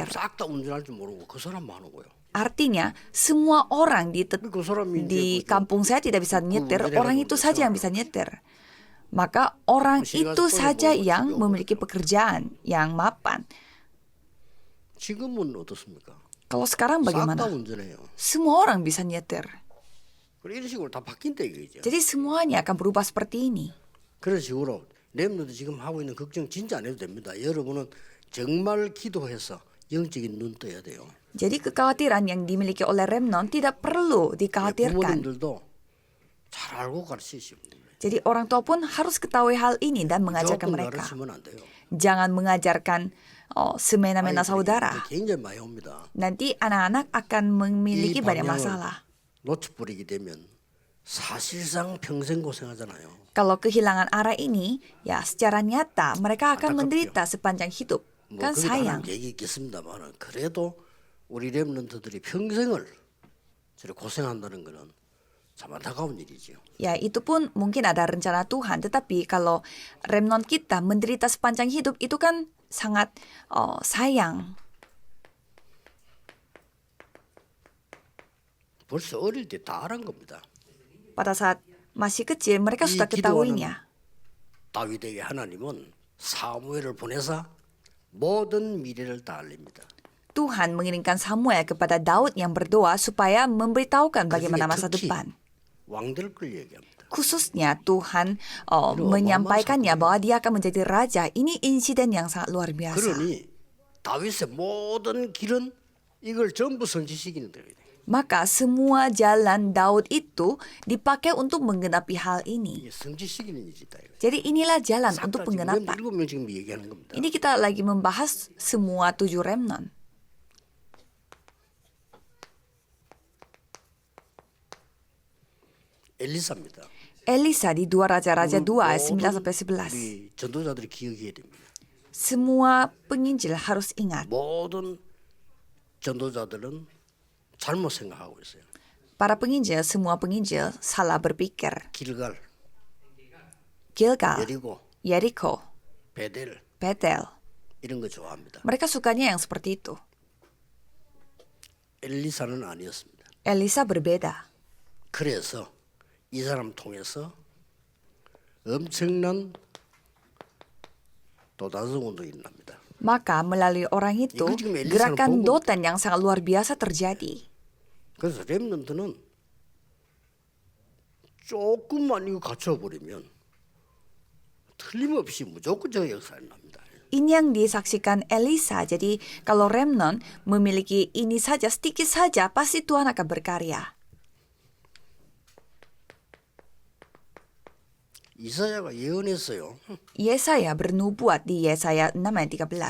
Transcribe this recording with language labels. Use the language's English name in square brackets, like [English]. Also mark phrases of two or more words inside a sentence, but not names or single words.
[Korean] 싹다 운전할 줄 모르고 그 사람만 하는 거예요. [Indonesian] Artinya semua orang [Korean] 그 사람이 [Indonesian] di kampung saya tidak bisa nyetir, orang itu saja yang bisa nyetir. Maka orang itu saja yang memiliki pekerjaan yang mapan. [Korean] 지금은 어떻습니까? [Indonesian] Kalau sekarang [Korean] 싹 다 [Indonesian] bagaimana? [Korean] 운전해요. [Indonesian] Semua orang bisa nyetir. [Korean] 그래 이런 식으로 다 바뀐다 이거죠. [Indonesian] Jadi semuanya akan berubah seperti ini. [Korean] 그런 식으로 렘너도 지금 하고 있는 걱정 진짜 안 해도 됩니다. 여러분은 정말 기도해서 영적인 눈 떠야 돼요. [Indonesian] Jadi kekhawatiran yang dimiliki oleh Remnon tidak perlu dikhawatirkan. [Korean] 부모님들도 잘 알고 가르치시면 됩니다. [Indonesian] Jadi orang tua pun harus ketahui hal ini dan mengajarkan [Korean] 조금 [Indonesian] mereka. [Korean] 가르치면 안 돼요. [Indonesian] Jangan mengajarkan semena-mena saudara. [Korean] 굉장히 많이 옵니다. [Indonesian] Nanti anak-anak akan memiliki [Korean] 이 [Indonesian] banyak [Korean] 방향을 [Indonesian] masalah. [Korean] 놓쳐버리게 되면 사실상 평생 고생하잖아요. [Indonesian] Kalau kehilangan arah ini, ya secara nyata mereka akan menderita sepanjang hidup. [Korean] 뭐 [Indonesian] Kan [Korean] 그게 [Indonesian] sayang. [Korean] 다른 얘기 있겠습니다만 그래도 우리 렘넌트들이 평생을 저렇게 고생한다는 거는 참 안타까운 일이죠. [Indonesian] Ya itu pun mungkin ada rencana Tuhan. Tetapi kalau remnant kita menderita sepanjang hidup itu kan sangat sayang. [Korean] 벌써 어릴 때 다 알은 겁니다. [Indonesian] Pada saat masih kecil mereka sudah ketahuinya. [Korean] 다윗에게 하나님은 사무엘을 보내사 모든 미래를 다 알립니다. [Indonesian] Tuhan mengirimkan Samuel kepada Daud yang berdoa supaya memberitahukan bagaimana masa depan. [Korean] 왕될 걸 얘기합니다. [Indonesian] Khususnya Tuhan menyampaikannya bahwa dia akan menjadi raja. Ini insiden yang sangat luar biasa. [Korean] 그러니 다윗의 모든 길은 이걸 전부 성취시키는 거예요. [Indonesian] Maka semua jalan Daud itu dipakai untuk menggenapi hal ini. [Korean] 이게 성취시키는 일이다. [Indonesian] Jadi inilah jalan [Korean] 싹 [Indonesian] untuk [Korean] 다 지금 [Indonesian] penggenapan. [Korean] 7명 지금 얘기하는 겁니다. [Indonesian] Ini kita lagi membahas semua 7 remnant. [Korean] 엘리사입니다. [Indonesian] Elisa di 2 Raja-Raja 2 ayat 9 sampai 11. [Korean] 우리 전도자들이 기억해야 됩니다. [Indonesian] Semua penginjil harus ingat. [Korean] 모든 전도자들은 잘못 생각하고 있어요. [Indonesian] Para penginjil, semua penginjil salah berpikir. [Korean] 길갈, [Indonesian] Gilgal, [Korean] 여리고, [Indonesian] Yeriko, [Korean] 베델 [Indonesian] Betel. [Korean] 이런 거 좋아합니다. [Indonesian] Mereka sukanya yang seperti itu. [Korean] 엘리사는 아니었습니다. [Indonesian] Elisa berbeda. [Korean] 그래서 이 사람 통해서 엄청난 도단성 운동이 일어납니다. [Indonesian] Maka melalui orang itu, gerakan Dotan yang sangat luar biasa terjadi. [Korean] 그래서 렘넌트는 조금만 이거 갖춰버리면 틀림없이 무조건 저 역사에 납니다. [Indonesian] Ini yang disaksikan Elisa. Jadi kalau remnant memiliki ini saja, sedikit saja, pasti Tuhan akan berkarya. [Korean] 이사야가 예언했어요. [Indonesian] Yesaya bernubuat di Yesaya 6 ayat 13.